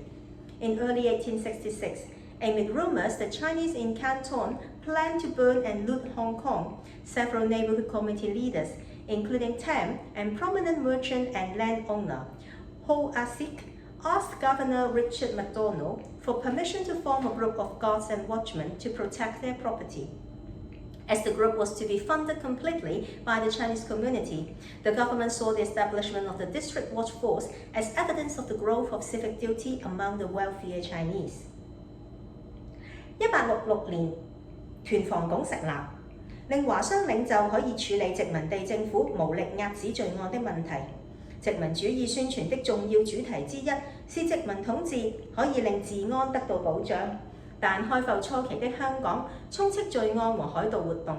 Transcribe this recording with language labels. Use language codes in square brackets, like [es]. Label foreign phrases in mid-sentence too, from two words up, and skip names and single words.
[en] In early 1866, amid rumors that Chinese in Canton planned to burn and loot Hong Kong, several neighborhood committee leaders, including Tam and prominent merchant and landowner Ho Ah-sik, asked Governor Richard MacDonald for permission to form a group of guards and watchmen to protect their property. As the group was to be funded completely by the Chinese community, the government saw the establishment of the District Watch Force as evidence of the growth of civic duty among the wealthier Chinese. [zh] 1866年，團防拱成立。令華商領袖可以處理殖民地政府無力遏止罪案的問題。殖民主義宣傳的重要主題之一是殖民統治可以令治安得到保障，但開埠初期的香港充斥罪案和海盜活動。